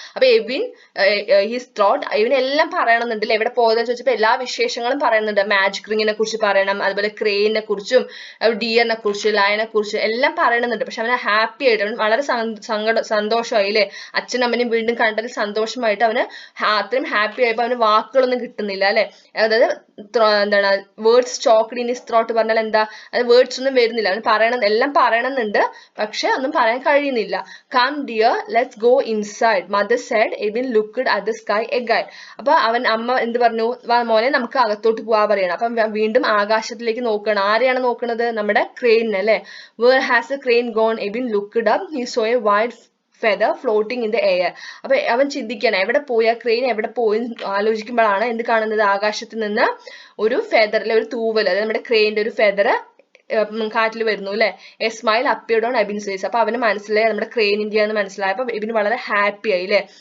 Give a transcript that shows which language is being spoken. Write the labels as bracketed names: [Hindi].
[Malayalam] അപ്പൊ Ebin [English] his thought, [Malayalam] Ebin എല്ലാം പറയണമെന്നുണ്ടല്ലേ. എവിടെ പോയതെന്ന് ചോദിച്ചപ്പോൾ എല്ലാ വിശേഷങ്ങളും പറയുന്നുണ്ട്. മാജിക് റിങ്ങിനെ കുറിച്ച് പറയണം, അതുപോലെ ക്രെയിനെ കുറിച്ചും ഡിയറിനെ കുറിച്ച് ലയനെ കുറിച്ച് എല്ലാം പറയണമെന്നുണ്ട്. പക്ഷെ അവന് ഹാപ്പി ആയിട്ട്, അവൻ വളരെ സന്തോഷമായി അല്ലേ. അച്ഛനും അമ്മനും വീണ്ടും കണ്ടതിൽ സന്തോഷമായിട്ട് അവന് അത്രയും ഹാപ്പി ആയപ്പോ അവന് വാക്കുകളൊന്നും കിട്ടുന്നില്ല അല്ലെ. അതായത് എന്താണ് [English] words choked in his throat [Malayalam] പറഞ്ഞാൽ എന്താ, അത് വേർഡ്സ് ഒന്നും വരുന്നില്ല. അവന് എല്ലാം പറയണമെന്നുണ്ട്, പക്ഷെ ഒന്നും പറയാൻ കഴിയുന്നില്ല. [English] Come dear let's go inside, mother said. Abin looked at the sky again. [Malayalam] അപ്പൊ അമ്മ എന്ത് പറഞ്ഞു, മോനെ നമുക്ക് അകത്തോട്ട് പോവാ പറയണം. അപ്പൊ വീണ്ടും ആകാശത്തിലേക്ക് നോക്കണം. ആരെയാണ് നോക്കുന്നത്, നമ്മുടെ ക്രെയിൻ അല്ലെ. [English] Where has a crane gone, Abin looked up. He saw a wide feather floating in the air. [Malayalam] അപ്പൊ അവൻ ചിന്തിക്കണം എവിടെ പോയി, ആ ക്രെയിൻ എവിടെ പോയി ആലോചിക്കുമ്പോഴാണ് എന്ത് കാണുന്നത്, ആകാശത്ത് നിന്ന് ഒരു ഫെദറിലെ ഒരു തൂവൽ, അതായത് നമ്മുടെ ക്രെയിൻ്റെ ഒരു ഫെദർ കാറ്റിൽ വരുന്നു അല്ലെ. [English] A smile appeared on Abin's face. [Malayalam] അപ്പൊ അവന് മനസ്സിലായി നമ്മുടെ ക്രെയിൻ ഇന്ത്യ മനസ്സിലായപ്പോ എബിന് വളരെ ഹാപ്പി ആയി അല്ലെ.